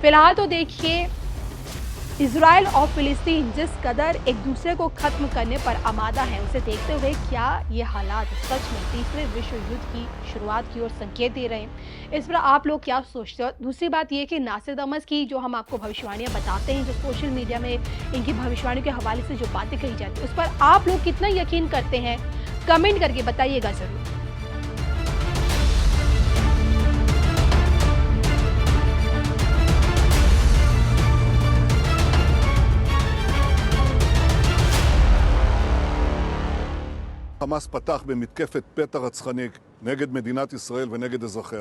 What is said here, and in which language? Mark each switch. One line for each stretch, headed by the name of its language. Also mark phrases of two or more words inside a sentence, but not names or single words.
Hindi: फिलहाल तो देखिए, इजराइल और फिलिस्तीन जिस कदर एक दूसरे को खत्म करने पर आमादा है, उसे देखते हुए क्या ये हालात सच में तीसरे विश्व युद्ध की शुरुआत की ओर संकेत दे रहे हैं? इस पर आप लोग क्या सोचते हो? दूसरी बात ये कि नासिर दमश्क की जो हम आपको भविष्यवाणियां बताते हैं, जो
English: social media
Hindi: में इनकी भविष्यवाणियों के हवाले से जो बातें कही जाती है, उस पर आप लोग कितना यकीन करते हैं? कमेंट करके बताइएगा जरूर।
Hebrew: חמאס פתח במתקפת פתע רצחני נגד מדינת ישראל ונגד אזרחיה.